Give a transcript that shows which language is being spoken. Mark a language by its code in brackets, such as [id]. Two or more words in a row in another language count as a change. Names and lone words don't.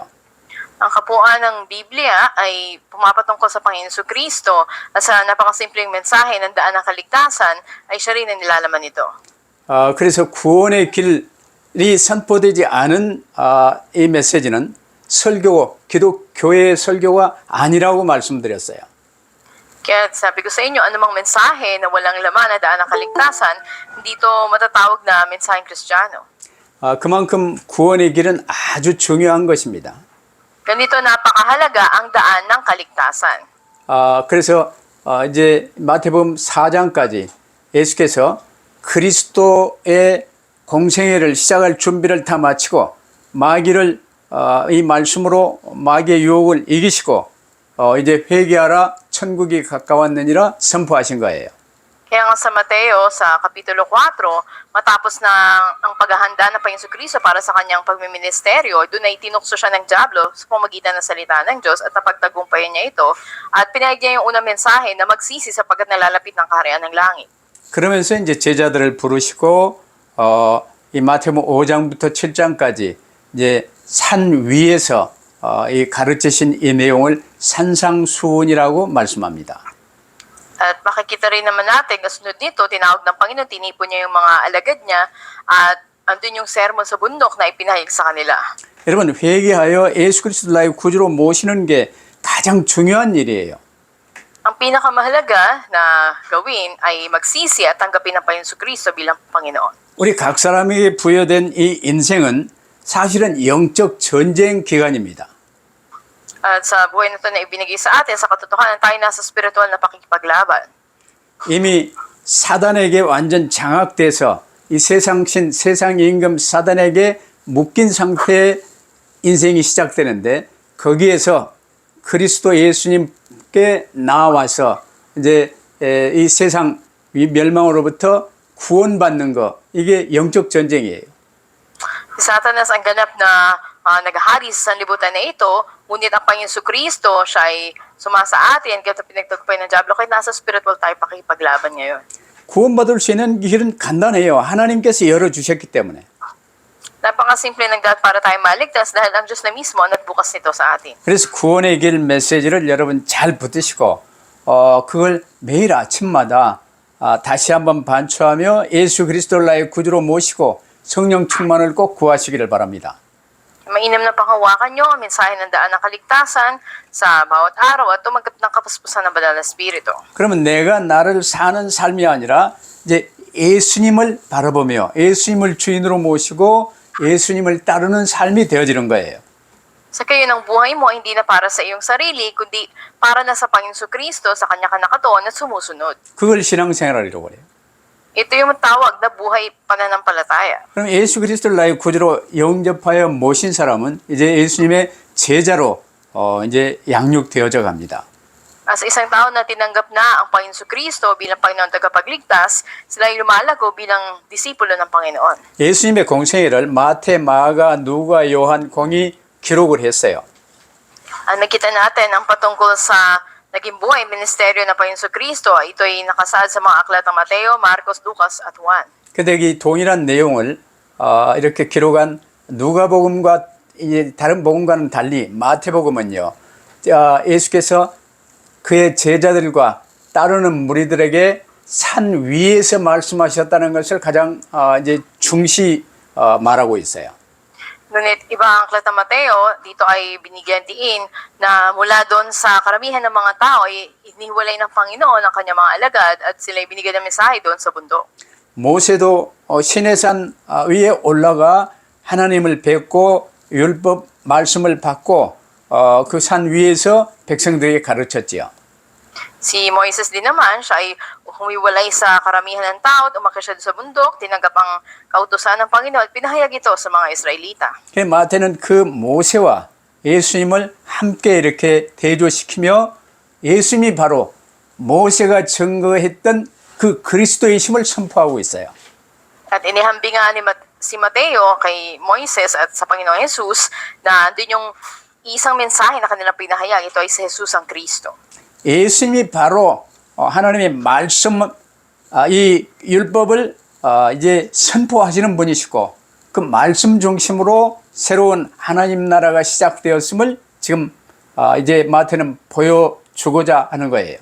[tl] Ang kabuuan ng Biblia ay pumapatungkol sa Panginoon Jesucristo at sa napakasimpleng mensahe ng daan ng kaligtasan ay siya rin ang nilalaman nito. [ko] 그래서 구원의 길이 선포되지 않은 이 메시지는 기독교의 설교가 아니라고 말씀드렸어요. [tl] Kaya sabi ko sa inyo, anumang mensahe na walang laman na daan ng kaligtasan, hindi ito matatawag na mensaheng Kristiyano. [ko] 그만큼 구원의 길은 아주 중요한 것입니다. [tl] Ganito napakahalaga ang daan ng kaligtasan. [ko] 그래서 이제 마태복음 4장까지 예수께서 그리스도의 공생애를 시작할 준비를 다 마치고 마귀를 이 말씀으로 마귀의 유혹을 이기시고 이제 회개하라 천국이 가까웠느니라 선포하신 거예요. [tl] Kaya nga sa Mateo sa Kapitulo 4, matapos na ang paghahanda ng Panginoon Jesucristo para sa kanyang pagmiministeryo, doon ay tinukso siya ng Diablo sa pamamagitan ng salita ng Diyos at napagtagumpayan niya ito at pinahig niya yung unang mensahe na magsisi sapagkat nalalapit ng kaharian ng langit. [ko] 그러면서 이제 제자들을 부르시고 이 마태복음 5장부터 7장까지 이제 산 위에서 이 가르치신 이 내용을 산상수훈이라고 말씀합니다. [tl] At makikita rin naman natin, kasunod nito, tinawag ng Panginoon, tinipon niya yung mga alagad niya at andun yung sermon sa bundok na ipinahayag sa kanila. [ko] 여러분 회개하여 예수 그리스도 나의 구주로 모시는 게 가장 중요한 일이에요. [tl] Ang pinakamahalaga na gawin ay magsisi at tanggapin ang Panginoon Jesucristo bilang Panginoon. [ko] 우리 각 사람에게 부여된 이 인생은 사실은 영적 전쟁 기간입니다. [tl] At sa buhay na ito na ibinigay sa atin, sa katotohanan, tayo nasa spiritual na pakikipaglaban. [ko] 이미 사단에게 완전 장악돼서 이 세상 임금 사단에게 묶인 상태의 인생이 시작되는데 거기에서 그리스도 예수님께 나와서 이제 이 세상 멸망으로부터 구원받는 거 이게 영적 전쟁이에요. [tl] Si Satanas ang ganap na naghahari sa sanlibutan na ito, ngunit ang Panginoon Jesucristo, siya ay sumasa atin, kaya pinagtagpay ng Diablo, kaya nasa spiritual tayo pakipaglaban ngayon. [ko] 구원받을 수 있는 길은 간단해요. 하나님께서 열어주셨기 때문에. [tl] Napakasimple ng daan para tayo maligtas dahil ang Diyos na mismo ang nagbukas nito sa atin. [ko] 그래서 구원의 길 메시지를 여러분 잘 붙드시고 그걸 매일 아침마다 다시 한번 반추하며 예수 그리스도를 나의 구주로 모시고 성령 충만을 꼭 구하시기를 바랍니다. [tl] Mainam na panghawakan nyo ang mensahe ng daan ng kaligtasan sa bawat araw at tumanggap ng kapuspusan ng banal na Espiritu. [ko] 그러면 내가 나를 사는 삶이 아니라 이제 예수님을 바라보며 예수님을 주인으로 모시고 예수님을 따르는 삶이 되어지는 거예요. [tl] Sa kayo ng buhay mo, hindi na para sa iyong sarili, kundi para na sa Panginoon Jesucristo, sa kanya ka nakatuon at sumusunod. [ko] 그걸 신앙생활이라고 그래요. [tl] Ito yung tawag na buhay pananampalataya. [ko] 그럼 예수 그리스도를 나의 구주로 영접하여 모신 사람은 이제 예수님의 제자로 이제 양육되어져 갑니다. [tl] As isang tao na tinanggap na ang Panginoon Kristo bilang Panginoon tagapagligtas, sila ay lumalago bilang disipulo ng Panginoon. [ko] 예수님의 공생애를 마태, 마가, 누가, 요한, 공이 기록을 했어요. [tl] Nakita natin ang patungkol sa naging buhay ministeryo ng Panginoon Kristo. Ito ay nakasaad sa mga aklat ng Mateo, Marcos, Lucas at Juan. [ko] 근데 이 동일한 내용을 이렇게 기록한 누가복음과 이제 다른 복음과는 달리 마태복음은요, 예수께서 그의 제자들과 따르는 무리들에게 산 위에서 말씀하셨다는 것을 가장 이제 중시 말하고 있어요. [tl] Ngunit iba ang aklat ng Mateo, dito ay binigyan diin na mula doon sa karamihan ng mga tao ay iniwalay ng Panginoon ang kanyang mga alagad at sila ay binigyan ng mensahe doon sa bundok. [ko] 모세도 시내산 위에 올라가 하나님을 뵙고 율법 말씀을 받고 그 산 위에서 백성들에게 가르쳤지요. [tl] Si Moises din naman, siya ay humiwalay sa karamihan ng tao at umakyat siya sa bundok, tinanggap ang kautusan ng Panginoon at pinahayag ito sa mga Israelita. [ko] 마태는 그 모세와 예수님을 함께 이렇게 대조시키며 예수님이 바로 모세가 증거했던 그 그리스도의 힘을 선포하고 있어요. [tl] At inihambing nga ni si Mateo kay Moises at sa Panginoong Jesus na doon yung isang mensahe na kanilang pinahayag, ito ay si Jesus ang Kristo. [ko] 예수님이 바로 하나님의 말씀, 이 율법을 이제 선포하시는 분이시고 그 말씀 중심으로 새로운 하나님 나라가 시작되었음을 지금 이제 마태는 보여주고자 하는 거예요.